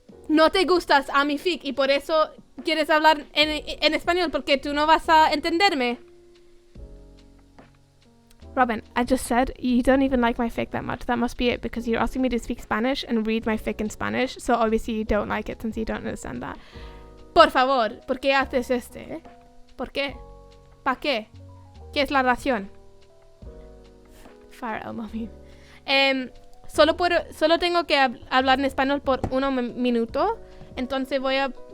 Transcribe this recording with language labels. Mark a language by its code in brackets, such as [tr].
[es] No te gustas a mi fic y por eso quieres hablar en español porque tú no vas a entenderme. [en] Robin, I just said you don't even like my fic that much. That must be it, because you're asking me to speak Spanish and read my fic in Spanish, so obviously you don't like it since you don't understand that. [es] Por favor, ¿por qué haces este? ¿Por qué? ¿Pa qué? ¿Qué es la razón? [en] Fire Elmo meme. [es] Solo tengo que hablar en español por 1 minuto. Entonces voy a...